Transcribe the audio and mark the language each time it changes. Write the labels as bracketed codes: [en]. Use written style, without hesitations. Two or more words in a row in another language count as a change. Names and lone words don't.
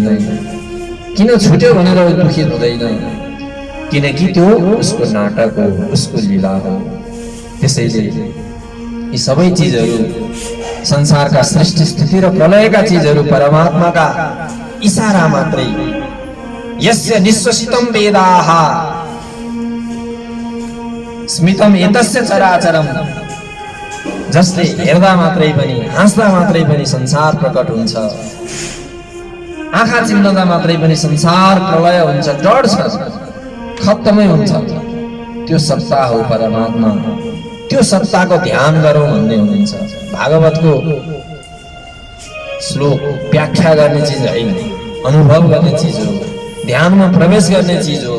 [ne] किन छुट्यो भनेर ऊ दुखित हुँदैन, किनकि त्यो उसको नाटक हो, उसको लीला हो। त्यसैले यी सबै चिजहरू, संसारका सृष्टि स्थिति र प्रलयका चिजहरू परमात्माका इशारा मात्रै। [sa] यस्य निश्वसितं वेदाः स्मितं एतस्य चराचरम। [ne] जसले हेर्दा मात्रै पनि, हाँस्दा मात्रै पनि संसार प्रकट हुन्छ। आँखा चिम्लदा मात्रै पनि संसार प्रलय हुन्छ, डढ्छ, खत्तमै हुन्छ। त्यो सत्ता हो परमात्मा। त्यो सत्ताको ध्यान गरौँ भन्ने हुनुहुन्छ। भागवतको श्लोक व्याख्या गर्ने चिज होइन, अनुभव गर्ने चिज हो, ध्यानमा प्रवेश गर्ने चिज हो।